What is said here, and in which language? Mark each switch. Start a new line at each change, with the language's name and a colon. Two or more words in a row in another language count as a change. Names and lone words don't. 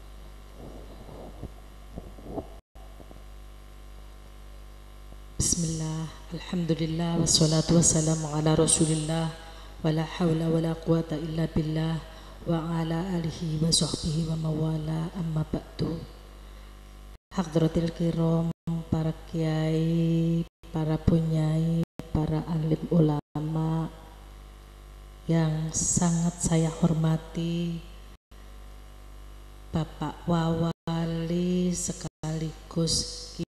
Arabic: بسم الله، الحمد لله، والصلاة والسلام على رسول الله، ولا حول ولا قوة إلا بالله، وعلى آله وصحبه ومن والاه، أما بعد. حضرات الكرام,
Indonesian: para kiai, para punyai, para alim ulama yang sangat saya hormati, Bapak Wawali sekaligus